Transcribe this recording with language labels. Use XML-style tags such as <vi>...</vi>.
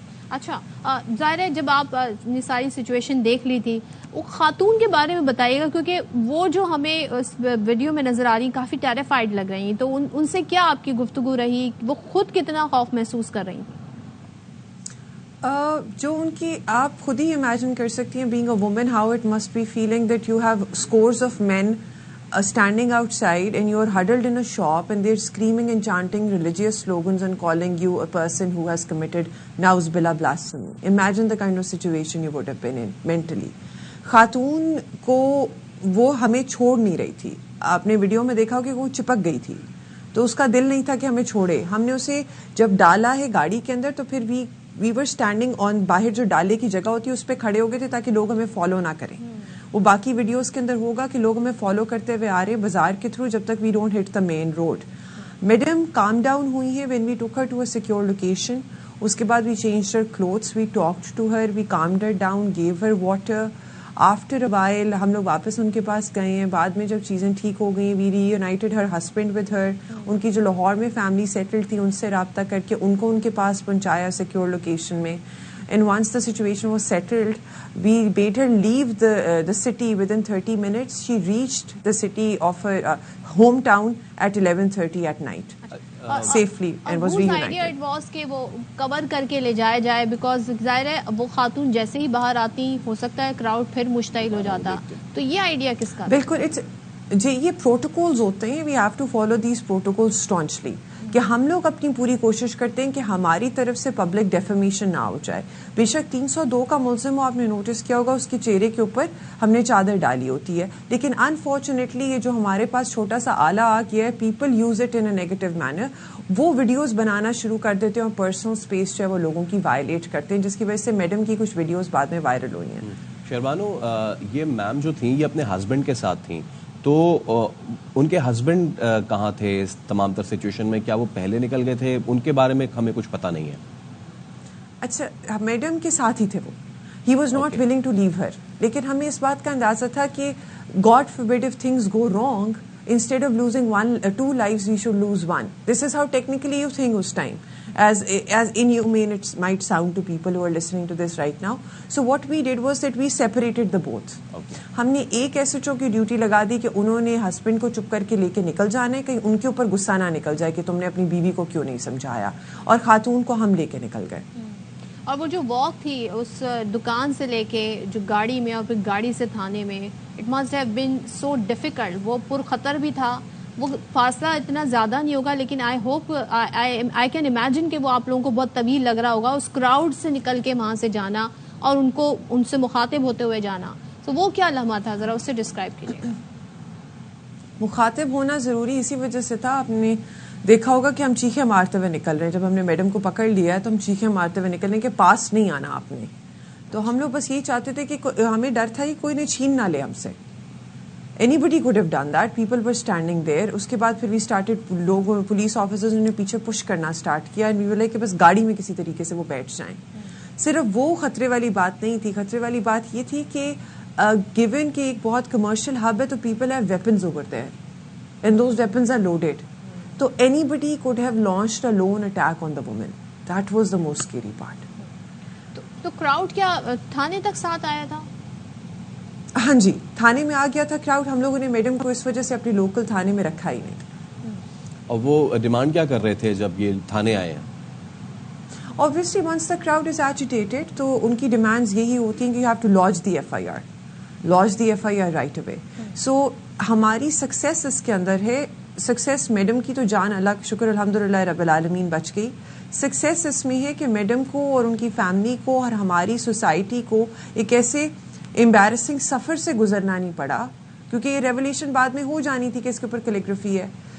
<ur>اچھا, ظاہر ہے جب آپ نے ساری سچویشن دیکھ لی تھی, وہ خاتون کے بارے میں بتائیے گا, کیونکہ وہ جو ہمیں اس ویڈیو میں نظر آ رہی کافی ٹیریفائڈ لگ رہی ہیں, تو ان سے کیا آپ کی گفتگو رہی, وہ خود کتنا خوف محسوس کر رہی تھیں؟ جو ان کی آپ خود ہی امیجن کر سکتی ہیں,</ur> <en>Being a woman, how it must be feeling that you have scores of men standing outside and you're huddled in a shop and they're screaming and chanting religious slogans and calling you a person who has committed na'uzubillah blasphemy. Imagine the kind of situation you would have been in mentally.</en> <ur>خاتون کو وہ ہمیں چھوڑ نہیں رہی تھی. آپ نے ویڈیو میں دیکھا کہ وہ چپک گئی تھی, تو اس کا دل نہیں تھا کہ ہمیں چھوڑے. ہم نے اسے جب ڈالا ہے گاڑی کے اندر, تو پھر</ur> <en>we were standing on</en> <ur>باہر جو ڈالے کی جگہ ہوتی ہے اس پہ کھڑے ہو گئے تھے تاکہ لوگ ہمیں فالو نہ کریں. وہ باقی ویڈیوز کے اندر ہوگا کہ لوگ ہمیں فالو کرتے ہوئے آ رہے ہیں بازار کے تھرو جب تک</ur> <en>We don't hit the main road. Madam calm down</en> <ur>ہوئی ہے</ur> <en>When we took her to a secure location.</en> <ur>اس کے بعد</ur> <en>We change her clothes, we talked to her, we calmed her down, give her water. After a while</en> <ur>ہم لوگ واپس ان کے پاس گئے ہیں. بعد میں جب چیزیں ٹھیک ہو گئیں,</ur> <en>We reunited her husband with her.</en> <ur>ان کی جو لاہور میں فیملی سیٹلڈ تھی ان سے رابطہ کر کے ان کو ان کے پاس پہنچایا سیکیور لوکیشن میں.</ur> <en>And once the situation was settled, we made her leave the city within 30 minutes. She reached the city of her hometown at 11:30 at night safely and was reunited. idea it was</en> <ur>کہ وہ کور کر کے لے جایا جائے,</ur> <en>because</en> <ur>ظاہر ہے وہ خاتون جیسے ہی باہر آتی ہو سکتا ہے کراؤڈ پھر مشتعل ہو جاتا. تو یہ آئیڈیا کس کا؟ بالکل جی, یہ پروٹوکولز ہوتے ہیں.</ur> <en>we have to follow these protocols staunchly,</en> <ur>کہ ہم لوگ اپنی پوری کوشش کرتے ہیں کہ ہماری طرف سے پبلک ڈیفیمیشن نہ ہو جائے. بے شک 302 کا ملزم ہو, آپ نے نوٹس کیا ہوگا اس کے چہرے کے اوپر ہم نے چادر ڈالی ہوتی ہے, لیکن انفارچونیٹلی یہ جو ہمارے پاس چھوٹا سا آلہ آ گیا ہے,</ur> <en>People use it in a negative manner.</en> <ur>وہ ویڈیوز بنانا شروع کر دیتے ہیں اور پرسنل اسپیس جو ہے وہ لوگوں کی وائلیٹ کرتے ہیں, جس کی وجہ سے میڈم کی کچھ ویڈیوز بعد میں وائرل ہوئی ہیں. شہربانو, یہ میم جو تھیں یہ اپنے ہسبینڈ کے ساتھ تھیں, تو ان کے ہسبینڈ کہاں تھے اس تمام تر سچویشن میں؟ کیا وہ پہلے نکل گئے تھے؟ ان کے بارے میں ہمیں کچھ پتہ نہیں ہے. اچھا, میڈم کے ساتھ ہی تھے وہ.</ur> <en>he was not willing to leave her,</en> <ur>لیکن ہمیں اس بات کا اندازہ تھا کہ</ur> <en>God forbid if things go wrong, instead of losing 2 lives we should lose 1. This is how technically you think us time, as inhumane it might sound to people who are listening to this right now. So what we did was that we separated the both.</en> <ur>ہم نے ایک SHO کی duty لگا دی کہ انہوں نے husband کو چپ کر کے لے کے نکل جانا ہے, کہیں ان کے اوپر غصہ نہ نکل جائے کہ تم نے اپنی بیوی کو کیوں نہیں سمجھایا, اور خاتون کو ہم لے کے نکل گئے. اور وہ جو واک تھی اس دکان سے لے کے جو گاڑی میں اور پھر گاڑی سے تھانے میں,</ur> <en>It must have been so difficult.</en> <ur>وہ پرخطر بھی تھا, وہ فاصلہ اتنا زیادہ نہیں ہوگا, لیکن</ur> <en>I hope I can imagine</en> <ur>کہ وہ آپ لوگوں کو بہت طویل لگ رہا ہوگا اس کراؤڈ سے نکل کے وہاں سے جانا اور ان سے مخاطب ہوتے ہوئے جانا. تو وہ کیا لمحہ تھا, ذرا اسے ڈسکرائب کیجیے. مخاطب ہونا ضروری اسی وجہ سے تھا, اپنے دیکھا ہوگا کہ ہم چیخیں مارتے ہوئے نکل رہے ہیں. جب ہم نے میڈم کو پکڑ لیا ہے تو ہم چیخیں مارتے ہوئے نکل رہے ہیں کہ پاس نہیں آنا آپ نے. تو ہم لوگ بس یہی چاہتے تھے کہ ہمیں ڈر تھا کہ کوئی نے چھین نہ لے ہم سے.</ur> <en>Anybody could have done that. People were standing there.</en> <ur>اس کے بعد پھر</ur> <en>we started</en> <ur>لوگوں پولیس آفیسرز نے پیچھے پش کرنا اسٹارٹ کیا</ur> <en>and we were like</en> <ur>کہ بس گاڑی میں کسی طریقے سے وہ بیٹھ جائیں. صرف وہ خطرے والی بات نہیں تھی. خطرے والی بات یہ تھی کہ</ur> <en>given</en> <ur>کہ ایک بہت کمرشل ہب ہے تو</ur> <en>people have weapons over there and those weapons are loaded.</en> <ur>تو</ur> <en>anybody could have launched a lone attack on the woman. That was the most scary part.</en> <ur>تو کراؤڈ کیا تھانے تک ساتھ آیا تھا؟ ہاں جی, تھانے میں آ گیا تھا کراؤڈ. ہم لوگوں نے میڈم کو اس وجہ سے اپنی لوکل تھانے میں رکھا ہی نہیں. اور وہ ڈیمانڈ کیا کر رہے تھے جب یہ تھانے آئے ہیں؟</ur> <en>Obviously once the crowd is agitated</en> <ur>تو ان کی ڈیمانڈز یہی ہوتی ہیں کہ</ur> <en>you have to lodge the FIR. Lodge the FIR right away. So</en> <ur>ہماری سکسیس اس کے اندر ہے. سکسیس میڈم کی تو جان اللہ شکر الحمدللہ رب العالمین بچ گئی. سکسیس اس میں ہے کہ میڈم کو اور ان کی فیملی کو اور ہماری سوسائٹی کو ایک ایسے امبیرسنگ سفر سے گزرنا نہیں پڑا, کیونکہ یہ ریولیشن بعد میں ہو جانی تھی کہ اس کے اوپر کیلیگرافی ہے.</ur>